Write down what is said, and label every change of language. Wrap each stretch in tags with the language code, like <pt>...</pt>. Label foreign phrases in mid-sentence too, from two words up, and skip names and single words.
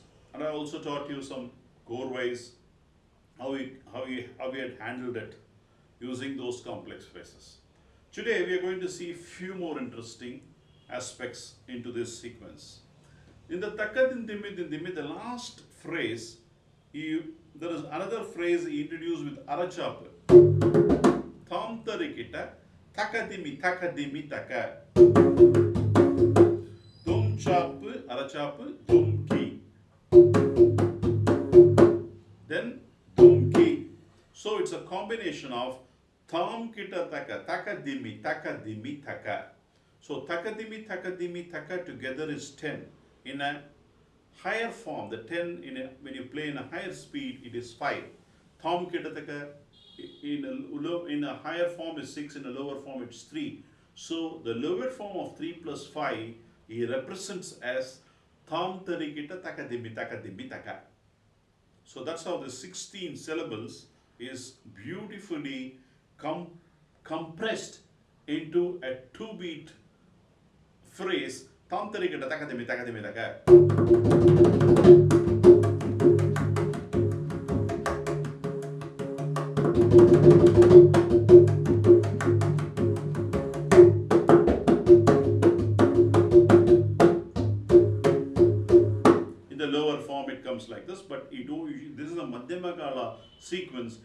<en>And I also taught you some core-wise, how we had handled it using those complex phrases. Today we are going to see few more interesting aspects into this sequence. In the Takadin Dimi, the last phrase, there is another phrase he introduced with Arachap. Tham tarikita takadimi takadimi taka. Dum chap Arachap dum ki. Then dumki. So it's a combination of tham kita taka, takadimi, takadimi, taka. So takadimi, takadimi, taka together is 10. In a higher form, the 10 when you play in a higher speed, it is 5. Tham kita taka in a higher form is 6, in a lower form it's 3. So the lower form of 3 plus 5, he represents as tham tarikita takadimi, takadimi, taka. So that's how the 16 syllables is beautifully compressed into a 2-beat phrase. Tam tarikata takadimi takadimi taka. In the lower form it comes like this, but this is a</en> <sa>Madhyama Kala</sa> <en>sequence.</en>